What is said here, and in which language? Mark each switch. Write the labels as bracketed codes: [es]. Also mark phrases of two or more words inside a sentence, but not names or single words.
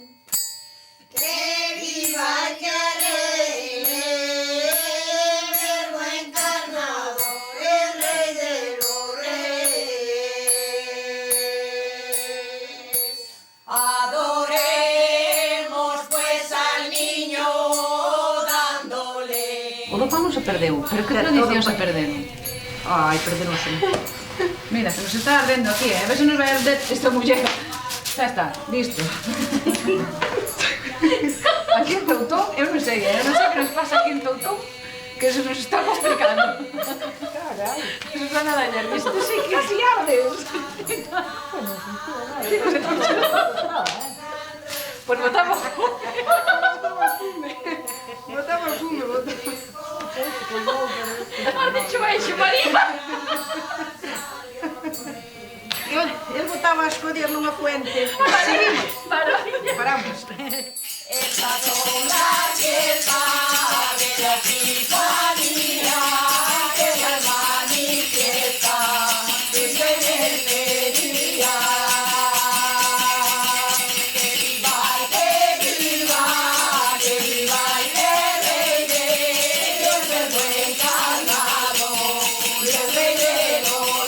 [es] Que viva el verbo encarnado, el rey de los reyes. Adoremos pues al niño dándole. [gl] O do pan non se perdeu, pero que tradición se perderon? Ai, perderonse. Mira, que nos está ardendo aquí, a ver se nos vai arder esta muller. Xa está, listo. Aquí en Toutón, eu non sei que nos pasa aquí en Toutón, que se nos está complicando. Carai. Susana Dañar, isto sí que así ardes. Pues botamos fume. Botamos fume. [es] Has dicho eso, [gl] María. Eu botaba as collas nunha fuente. Seguimos. Paramos. [es] Esta son la fiesta de la Epifanía, que la manifiesta desde el día. Que viva y que viva, que viva y que reine, Dios del buen carnado, Dios del rey de los